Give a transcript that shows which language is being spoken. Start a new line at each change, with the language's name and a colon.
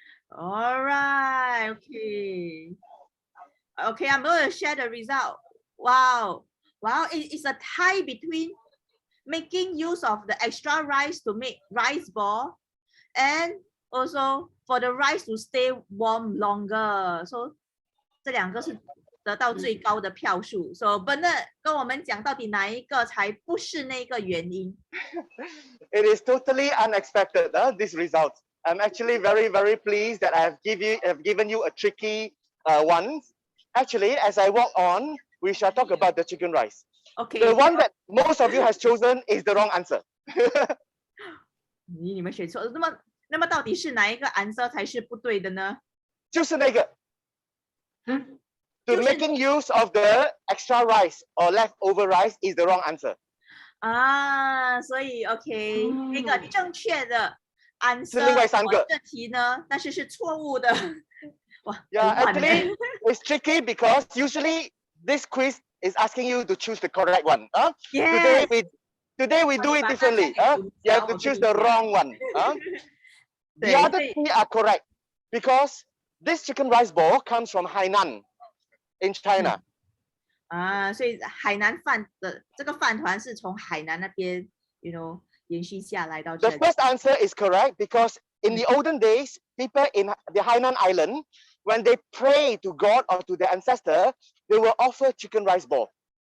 English: All right. Okay. I'm going to share the result. Wow. It's a tie between making use of the extra rice to make rice ball and also for the rice to stay warm longer.
Chinese: So 这两个是得到最高的票数 ，So Bernard 跟我们讲到底哪一个才不是那个原因
English: ？It is totally unexpected. This result. I'm actually very pleased that I have given you a tricky one. Actually, as I walk on, we shall talk about the chicken rice. OK， The one that most of you has chosen is the wrong answer.
Chinese: 你们选错了。那么到底是哪一个 answer 才是不对的呢？就是那个。To 就是
English: making use of the extra rice or leftover rice is the wrong answer.
Chinese: 啊，所以 OK，那个正确的 answer 是另外3个。这题呢，但是是错误的。哇
English: Yeah, actually, it's tricky because usually this quiz is asking you to choose the correct one. Yes. Today we do it differently. You have to choose the wrong one. The other 3 are correct because this chicken rice ball comes from Hainan in China.
Chinese: 啊，所以海南饭的这个饭团是从海南那边 延续下来到这
English: The
Chinese: 里。
English: first answer is correct because in the olden days, people in the Hainan Island, when they pray to God or to their ancestor, they will offer chicken rice ball.